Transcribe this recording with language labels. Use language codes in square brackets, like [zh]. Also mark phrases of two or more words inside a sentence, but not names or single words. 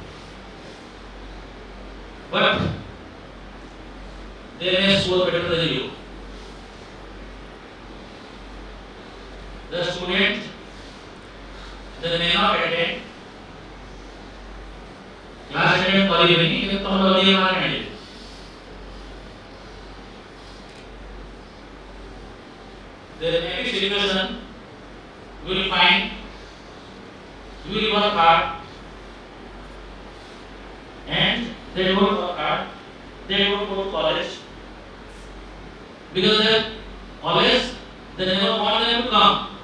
[en] But they may score better than you. The student, they may not attend class attend [or] କରିବେନି କିନ୍ତୁ ତମର ଅଧିକ ମାର୍କ ଆଣିବେ. [en] There may be situation you will find you will work hard and they don't work hard, they don't go to college because they always they never want them to come.